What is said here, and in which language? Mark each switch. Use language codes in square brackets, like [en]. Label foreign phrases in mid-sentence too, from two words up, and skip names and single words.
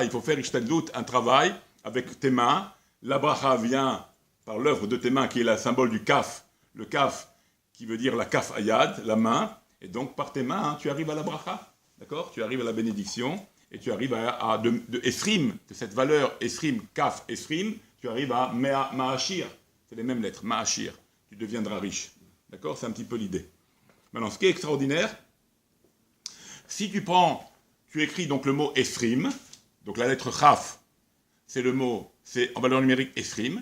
[fr] Il faut faire ishtadlut, un travail avec tes mains. La bracha vient par l'œuvre de tes mains, qui est le symbole du kaf. Le kaf, qui veut dire la [he] כף היד, [fr] la main. Et donc, par tes mains, tu arrives à la bracha. D'accord? Tu arrives à la bénédiction. Et tu arrives de esrim, de cette valeur esrim, kaf, esrim, tu arrives à ma'ashir. C'est les mêmes lettres, Ma'ashir. Tu deviendras riche. D'accord? C'est un petit peu l'idée. Maintenant, ce qui est extraordinaire, si tu écris donc le mot Esrim, donc la lettre Chaf c'est le mot, c'est en valeur numérique Esrim.